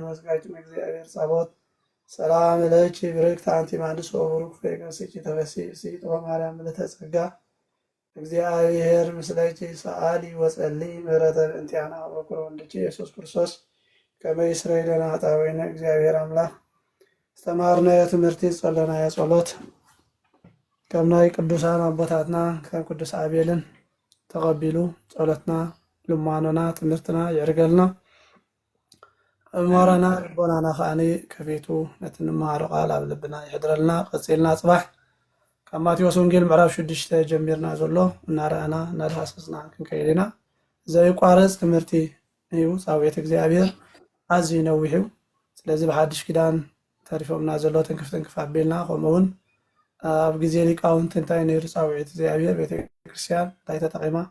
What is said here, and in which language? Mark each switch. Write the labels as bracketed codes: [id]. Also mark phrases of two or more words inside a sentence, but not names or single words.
[gez] ወሥጋኪ እግዚአብሔር ጸባኦት ሰላም ለኪ ብርክት አንቲ እምአንስት ወቡሩክ ፍሬ ከርሥኪ ተፈሥሒ ፍሥሕት ወማርያም ምልዕተ ጸጋ እግዚአብሔር ምስለኪ ሰአሊ ወጸልዪ ምሕረተ በእንቲአነ ወበኩረ ወልድኪ ኢየሱስ ክርስቶስ ከመ ይስረይ ለነ ኃጣውኢነ። [ti] እግዚአብሔር አምላክ ዝተማርናዮ ትምህርቲ ዝጸለናዮ ጸሎት ከም ናይ ቅዱሳን አቦታትና ከም ቅዱስ አቤልን ተቐቢሉ ጸሎትና ልማኖና ትምህርትና ይዕርገልና እሞራና ልቦናና ከዓኒ ከፊቱ ነቲ እንመሃሮ ቃል ኣብ ልብና ይሕድረልና። ቀፂልና ፅባሕ ካብ ማቴዎስ ወንጌል ምዕራፍ 6 ጀሚርና ዘሎ እናረአና እናዳሃሰስና ክንከይድ ኢና። ዘይቋረፅ ትምህርቲ እዩ። ፃውዒት እግዚኣብሔር ኣዝዩ ነዊሕ እዩ። ስለዚ ብሓድሽ ኪዳን ተሪፎምና ዘሎ ትንክፍ ትንክፍ ኣቢልና ከምኡውን ኣብ ግዜ ሊቃውንቲ እንታይ ነይሩ ፃውዒት እግዚኣብሔር ቤተክርስትያን እንታይ ተጠቂማ